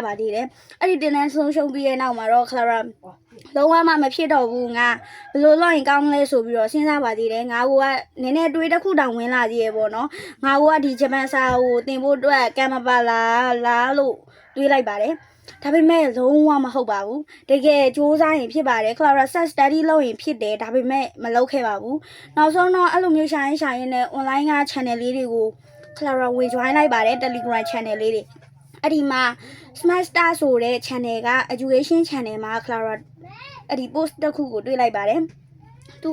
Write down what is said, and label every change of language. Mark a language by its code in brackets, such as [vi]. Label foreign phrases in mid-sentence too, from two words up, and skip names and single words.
[my] ပါသေးတယ်။အဲ့ဒီတင်တန်းဆုံးရှုံးပြီးတဲ့နောက်မှာတော့ Clara လုံးဝမဖြစ်တော့ဘူးငါဘယ်လိုလုပ်ရင်ကောင်းလဲဆိုပြီးတော့စဉ်းစားပါသေးတယ်ငါကနည်းနည်းတွေးတစ်ခုတောင်ဝင်လာသေးရဲ့ပေါ့နော်ငါကဒီဂျပန်စာကိုသင်ဖို့အတွက်ကံမပါလားလို့တွေးလိုက်ပါတယ် ဒါပေမဲ့လုံးဝမဟုတ်ပါဘူးတကယ်စူးစမ်းရင်ဖြစ်ပါတယ် Clara [en] self study [my] လုပ်ရင်ဖြစ်တယ်ဒါပေမဲ့မလုပ်ခဲ့ပါဘူးနောက်ဆုံးတော့အဲ့လိုမျိုးရှာရင်နဲ့ online က channel လေး တွေကို Clara ဝင် join လိုက်ပါတယ် [en] Telegram channel [my] လေးတွေအဲ့ဒီမှာ Smart Star ဆိုတဲ့ channel က [en] education channel [my] မှာ Clara အဲ့ဒီ post တစ်ခုကိုတွေ့လိုက်ပါတယ်သူ